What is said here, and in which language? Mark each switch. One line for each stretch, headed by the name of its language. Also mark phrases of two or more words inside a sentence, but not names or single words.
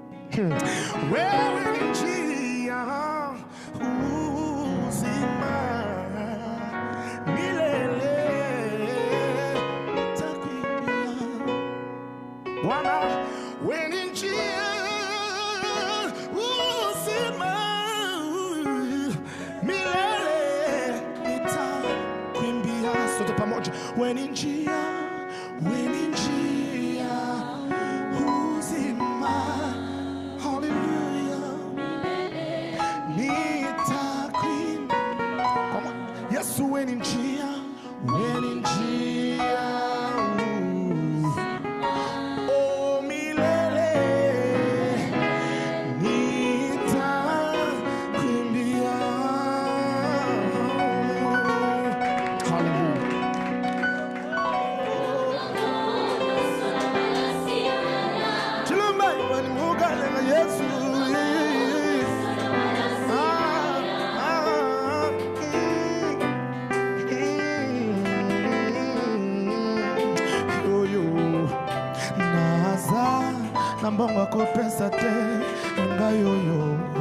Swahili: wewe ni njia uzima milele nitakuimbia Bwana, wewe ni njia uzima milele nitakuimbia. Sote pamoja, wewe ni njia, wewe ni njia uzima, hallelujah, nitakuimbia.
English: Come on,
Swahili: Yesu, wewe ni njia, wewe ni njia oh milele nitakuimbia. Hallelujah. Yesu,
Lingala: naza na mbongo kopesa te ngayoyo